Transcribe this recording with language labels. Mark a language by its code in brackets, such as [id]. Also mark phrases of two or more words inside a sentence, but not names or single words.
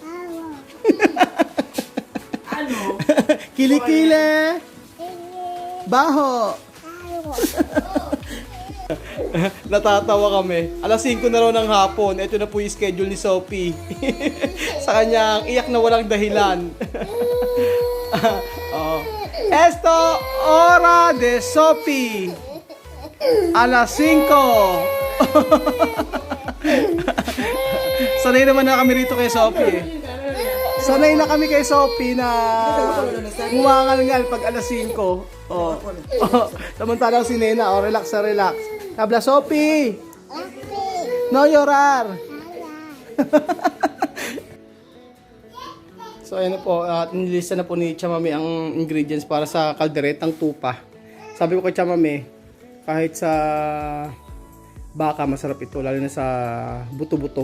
[tl] Ano? Kilikili. Baho. Natatawa kami. Alas 5 na raw ng hapon. Ito na po yung schedule ni Sophie. Sa kanyang iyak na walang dahilan. [es] Oh. Esto hora de Sophie. [tl] Alas 5. Sanay naman na kami rito kay Sophie eh. Sanay na kami kay Sophie na muwangal-ngal pag alas 5. Oh. Samantalang si Nena, relax na relax. [es] Habla Sophie! No llorar! [tl] So ayun na po, nilista na po ni Chamame ang ingredients para sa kalderetang tupa. Sabi ko kay Chamame, kahit sa baka masarap ito, lalo na sa buto-buto.